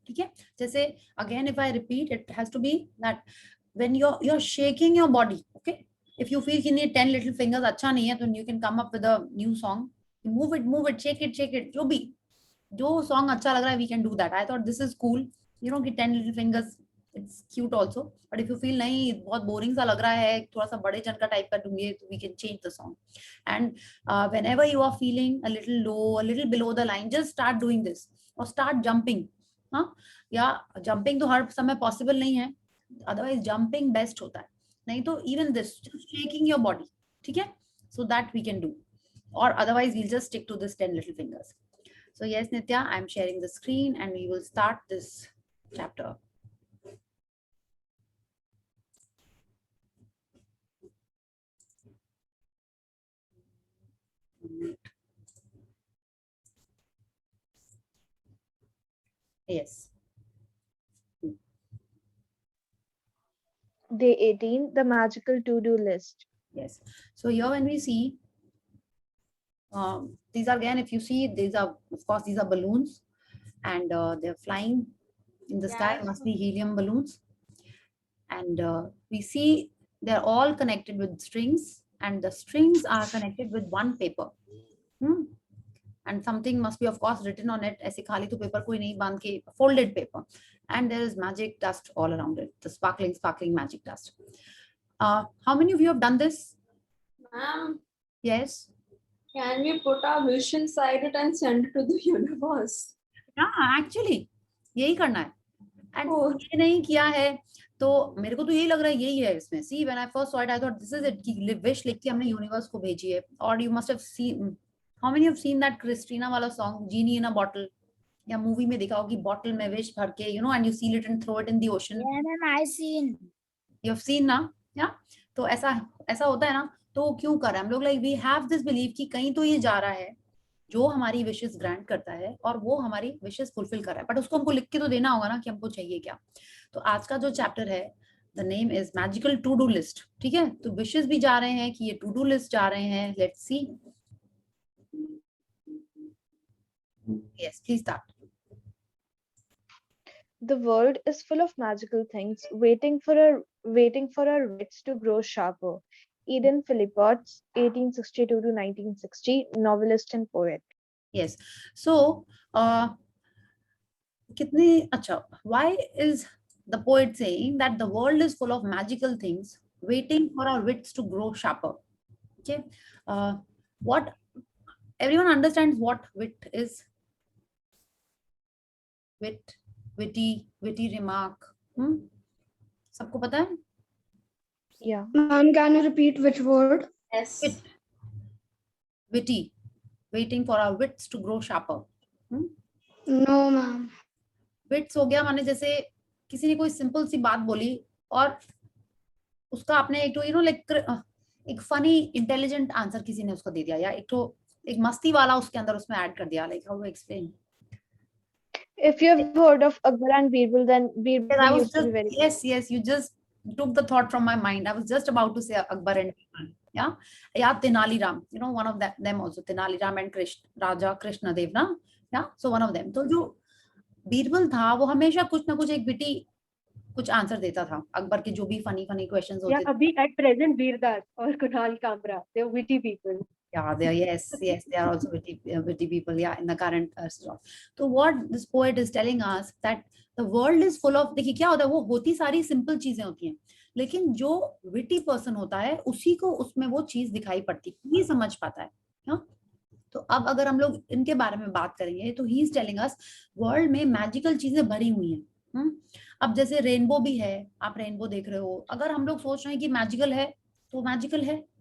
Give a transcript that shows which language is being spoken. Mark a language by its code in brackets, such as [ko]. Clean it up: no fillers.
[hi] ठीक है, जैसे [en] again if I repeat, it has to be that when you're shaking your body. Okay, if you feel you need 10 little fingers [hi] अच्छा नहीं है, [en] then you can come up with a new song. move it, shake it, [hi] जो भी, जो [en] song [hi] अच्छा लग रहा है, [en] we can do that. I thought this is cool, you know, कि 10 little fingers, it's cute also. But if you feel [hi] नहीं बहुत boring सा लग रहा है, थोड़ा सा बड़े जन का टाइप कर दूंगी, तो [en] we can change the song. And whenever you are feeling a little low, a little below the line, just start doing this or start jumping. [hi] हाँ, या jumping तो हर समय possible नहीं है, otherwise jumping best होता है. नहीं तो [en] even this, just shaking your body, [hi] ठीक है? [en] So that we can do. Or otherwise we'll just stick to this 10 little fingers. So yes, Nitya, I'm sharing the screen and we will start this chapter. Yes. Day 18, the magical to-do list. Yes. So here when we see, these are again, if you see, these are, of course, these are balloons and they're flying in the sky, must be helium balloons. And we see they're all connected with strings and the strings are connected with one paper. And something must be, of course, written on it. [hi] ऐसे खाली तो paper कोई नहीं बांध के, [en] folded paper. And there is magic dust all around it, the sparkling magic dust. How many of you have done this? Ma'am, Yes. can we put our wish inside it and send it to the universe? Yeah, actually, [hi] यही करना है. [en] And Oh. [hi] ये नहीं किया है, तो मेरे को तो यही लग रहा है यही है इसमें. [en] See, when I first saw it, I thought this is it. [hi] कि wish लिख के हमने universe को भेजी है. [en] Or you must have seen. How many have seen that Christina वाला song, Genie in a Bottle? [hi] या मूवी में देखा हो कि बॉटल में विश भर के, [en] you know, and you seal it and throw it in the ocean. Yeah, ma'am, I seen. [hi] You have seen ना, या तो ऐसा होता है ना. तो क्यों कर रहा है हम लोग, [en] like we have this belief [hi] कि कहीं तो ये जा रहा है जो हमारी विशेस ग्रांट करता है और वो हमारी विशेस फुलफिल कर रहा है, बट उसको हमको लिख के तो देना होगा ना कि हमको चाहिए क्या. तो आज का जो चैप्टर है, [en] The name is magical to do list. [hi] ठीक है, तो विशेस भी जा रहे हैं कि ये टू डू लिस्ट जा रहे हैं. [en] Let's see. Yes, please start. The world is full of magical things waiting for our wits to grow sharper. Eden Phillpotts, 1862 to 1960, novelist and poet. Yes. So, [hi] कितनी अच्छा. [en] Why is the poet saying that the world is full of magical things waiting for our wits to grow sharper? Okay. What everyone understands what wit is? Witty remark. [hi] सबको पता है? [en] Yeah. Ma'am, can you repeat which word? Yes. Witty, waiting for our wits to grow sharper. No, ma'am. [hi] Wits हो गया माने जैसे किसी ने कोई सिंपल सी बात बोली और उसका आपने एक तो [en] you know like [hi] एक फनी इंटेलिजेंट आंसर किसी ने उसको दे दिया, या एक मस्ती वाला उसके अंदर उसमें ऐड कर दिया. [en] Like how to explain? If you have heard of Akbar and Birbal, then Birbal used to be very. Yes, you just took the thought from my mind. I was just about to say Akbar and Birbal. Yeah, Tenali Ram. You know, one of them also, Tenali Ram and Raja Krishna Dev, na? Yeah, so one of them. [hi] तो जो बीरबल था वो हमेशा कुछ ना कुछ एक witty कुछ आंसर देता था अकबर के जो भी फनी क्वेश्चंस होते थे. [en] अभी at present Vir Das और Kunal Kamra, they are witty people. Yeah, they are also witty people. Yeah, in the current stuff. So what this poet is telling us that the world is full of. [hi] देखिए क्या होता है, वो होती सारी सिंपल चीजें होती हैं, लेकिन जो विटी पर्सन होता है उसी को उसमें वो चीज दिखाई पड़ती है, ये समझ पाता है. हाँ, तो अब अगर हम लोग इनके बारे में बात करेंगे तो [en] he is telling us [hi] world में मैजिकल चीजें भरी हुई हैं. अब जैसे रेनबो भी है, आप रेनबो देख रहे हो, अगर हम लोग सोच रहे हैं कि मैजिकल है तो मैजिकल है.